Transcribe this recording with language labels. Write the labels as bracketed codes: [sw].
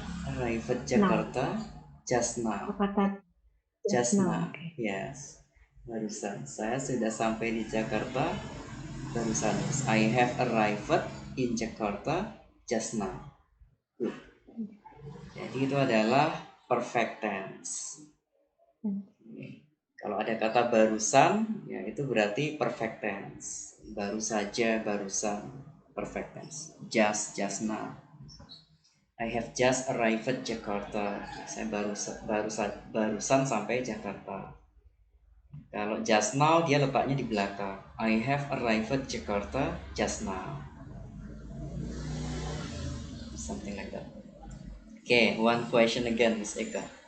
[en] Arrived Jakarta just now. [id] Kata [en] Just now. [id] Oke. Yes. Barusan. Saya sudah sampai di Jakarta barusan. [en] I have arrived in Jakarta just now. Good. [id] Jadi itu adalah perfect tense. Kalau ada kata barusan, ya itu berarti perfect tense. Baru saja, barusan, perfect tense. [en] Just now. I have just arrived at Jakarta. [id] Saya barusan sampai Jakarta. Kalau just now dia letaknya di belakang. [en] I have arrived at Jakarta just now. Something like that. Okay, one question again, Miss Eka.